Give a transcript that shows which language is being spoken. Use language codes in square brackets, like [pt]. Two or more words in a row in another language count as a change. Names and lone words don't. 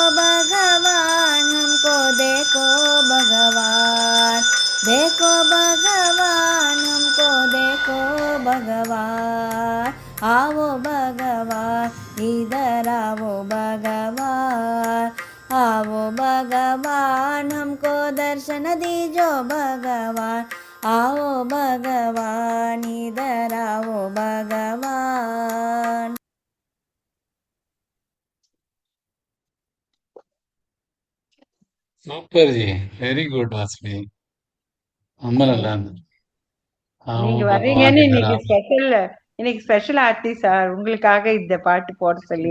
[hi] भगवान हमको देखो भगवान, देखो भगवान हमको देखो भगवान, आवो भगवान इधर आवो भगवान, आवो भगवान हमको दर्शन दीजो भगवान, आओ भगवान इधर आओ भगवान. [ta] சூப்பர் ஜி, [en] very good [ta] வாசுவி, ரொம்ப நல்லா இருந்தது. நீங்க [hi] आवो भगवान [ta] வர்றீங்கன்னு [hi] இதராவோ. [ta] இன்னைக்கு ஸ்பெஷல் ஆர்த்தி சார் உங்களுக்காக இந்த பாட்டு போட சொல்லி.